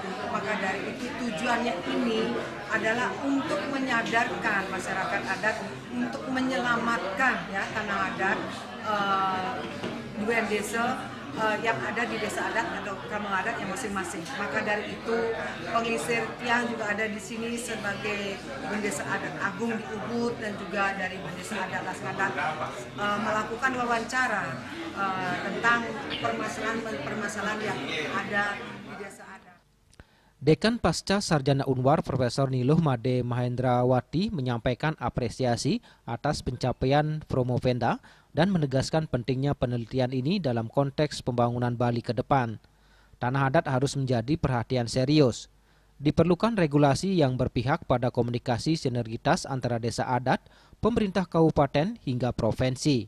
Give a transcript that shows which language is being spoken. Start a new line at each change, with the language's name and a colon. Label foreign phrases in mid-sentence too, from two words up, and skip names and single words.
Indonesian: Maka dari itu tujuannya ini adalah untuk menyadarkan masyarakat adat untuk menyelamatkan ya tanah adat dua desa yang ada di desa adat atau kampung adat yang masing-masing. Maka dari itu pengisir yang juga ada di sini sebagai bendesa adat agung di Ubud dan juga dari bendesa adat Laskadat melakukan wawancara tentang permasalahan yang ada di desa adat. Dekan Pasca Sarjana Unwar Profesor Niluh Made Mahendrawati menyampaikan apresiasi atas pencapaian Promovenda dan menegaskan pentingnya penelitian ini dalam konteks pembangunan Bali ke depan. Tanah adat harus menjadi perhatian serius. Diperlukan regulasi yang berpihak pada komunikasi sinergitas antara desa adat, pemerintah kabupaten hingga provinsi.